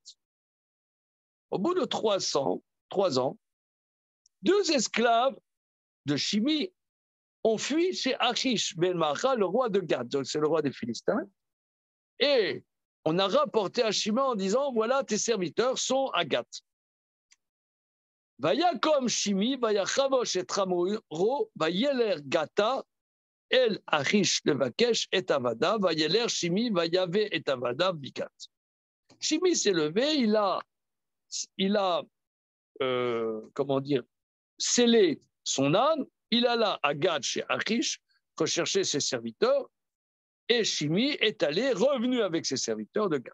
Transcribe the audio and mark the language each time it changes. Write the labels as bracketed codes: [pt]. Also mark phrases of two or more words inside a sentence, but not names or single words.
[fr] Au bout de 3 ans, 2 esclaves de Shimi ont fui chez Achish ben Macha, le roi de Gad, donc c'est le roi des Philistins, et on a rapporté à Shimi en disant, voilà, tes serviteurs sont à Gat. [he] ויקם שמעי, ויחבש את חמרו, וילך גתה, אל אכיש לבקש את עבדיו, וילך שמעי, ויבא את עבדיו, מגת. [fr] Shimi s'est levé, il a comment dire, scellé son âne, il alla à Gad chez Achish, rechercher ses serviteurs, et Shimi est revenu avec ses serviteurs de Gad.